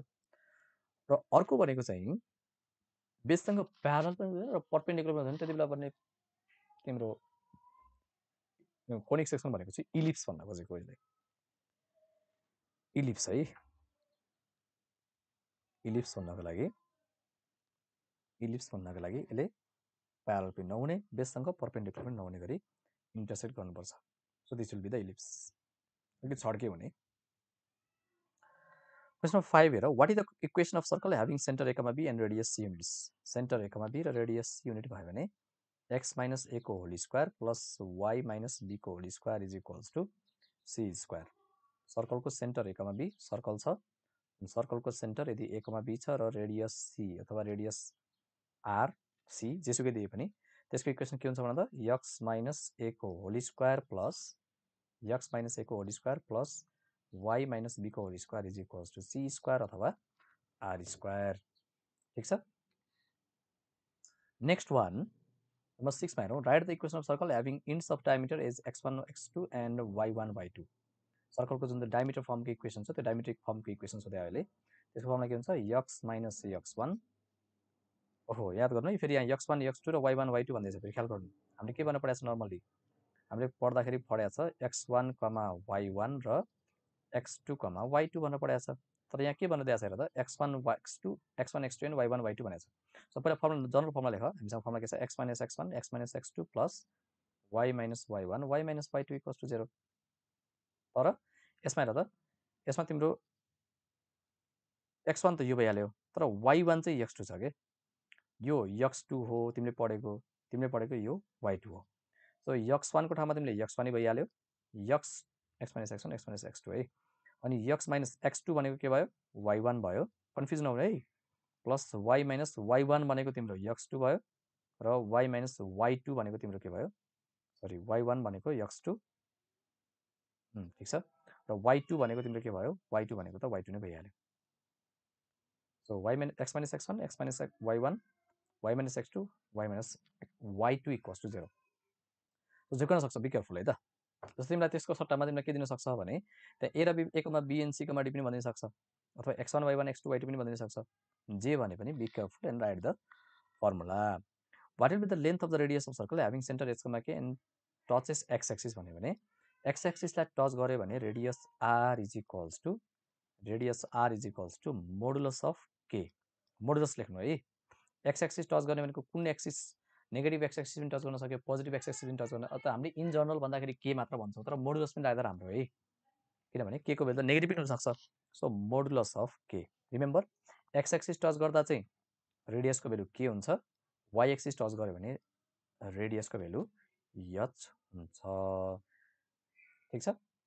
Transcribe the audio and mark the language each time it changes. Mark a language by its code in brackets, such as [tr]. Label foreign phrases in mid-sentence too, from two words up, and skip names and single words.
[ne] र अर्को भनेको चाहिँ बेससँग प्यारल पनि हुँदैन र परपेन्डिकुलर पनि हुँदैन, त्यति बेला बन्ने तिम्रो [en] conic section [ne] भनेको चाहिँ इलिप्स भन्न खोजेको यसले इलिप्स है इलिप्स भन्नको लागि यसले प्यारल पनि नहुने बेससँग परपेन्डिकुलर पनि नहुने गरी इन्टरसेक्ट गर्नुपर्छ [en] so this will be the ellipse [ne] कि छड्के हुने क्वेसन 5 हेर [en] what is the equation of circle having centre a, b and radius c units [ne] सेन्टर a, b र रेडियस c युनिट भयो भने [en] x minus a [ne] को [en] whole square plus y minus b [ne] को [en] whole square is equals to c square [ne] सर्कलको सेन्टर a, b सर्कल छ सर्कलको सेन्टर यदि a, b छ र रेडियस c अथवा रेडियस r c जेसुकै दिए पनि त्यसको इक्वेसन के हुन्छ भन्दा [en] x minus a [ne] को [en] whole square plus y minus b को whole square is equals to c square अथवा r square [ne] ठीक छ [en] next one number 6 [ne] मा हेरौँ [en] write the equation of circle having ends of diameter is x1 x2 and y1 y2 [ne] सर्कलको जुन [en] diameter formको [ne] इक्वेसन छ त्यो [en] diametric formको [ne] इक्वेसन छ त्यहाँ अहिले त्यसको फर्ममा के हुन्छ [en] x minus x1 [ne] ओहो याद गर्नु है फेरि यहाँ x1 x2 र y1 y2 भन्दैछ फेरि ख्याल गर्नु हामीले के भन्नु परेछ नर्मली हामीले पढ्दाखेरि पढेको छ x1, y1 र x2, y2 भन्नु परेछ तर यहाँ के भन्नु दिएको छ हेर त [en] x1 x2 and y1 y2 [ne] भनेको छ सो पहिला फर्मुला [en] general formula [ne] लेख हामीसँग फर्मुला के छ [en] x minus x1 x minus x2 plus y minus y1 y minus y2 equals to 0 [ne] तर यसमा हेर त यसमा तिम्रो x1 त यो भइहाल्यो तर y1 चाहिँ x2 छ के यो x2 हो तिमीले पढेको यो y2 हो सो x1 को ठाउँमा तिमीले x1 भइहाल्यो [en] x minus x1 x minus x2 [ne] है अनि [en] x minus x2 [ne] भनेको के भयो y1 भयो कन्फ्युज नहुने है [en] plus y minus y1 [ne] भनेको तिम्रो x2 भयो र [en] y minus y2 [ne] भनेको तिम्रो के भयो सरी y1 भनेको x2 ठीक छ र y2 भनेको तिम्रो के भयो y2 भनेको त y2 नै भइहाल्यो [en] so x minus x1 x minus y1 y minus x2 y minus y2 equals to 0 [ne] झुक्न सक्छ [en] be careful [ne] है त जस्तै तिमीलाई त्यसको सट्टामा तिमीलाई के दिन सक्छ भने त्यहाँ a र b [en] a, b and c, d [ne] पनि भनिदिन सक्छ अथवा x1 y1 x2 y2 पनि भनिदिन सक्छ जे भने पनि [en] be careful and write the formula what will be the length of the radius of circle having centre h, k and touches x axis [ne] भन्यो भने x एक्सिसलाई टच गर्यो भने [en] radius r is equals to modulus of k [ne] मोडुलस लेख्नु है [en] x axis touch [ne] गर्ने भनेको कुन एक्सिस [en] negative x axis [ne] पनि टच गर्न सक्यो [en] positive x axis [ne] पनि टच गर्न अथवा हामीले [en] in general [ne] भन्दाखेरि के मात्र भन्छौँ तर मोडुलस पनि राख्दा राम्रो है किनभने के को भेल्यु त नेगेटिभ पनि हुन सक्छ [en] so modulus of k remember x axis touch [ne] गर्दा चाहिँ रेडियसको भेल्यु के हुन्छ [en] y axis touch [ne] गर्यो भने रेडियसको भेल्यु h हुन्छ ठीक छ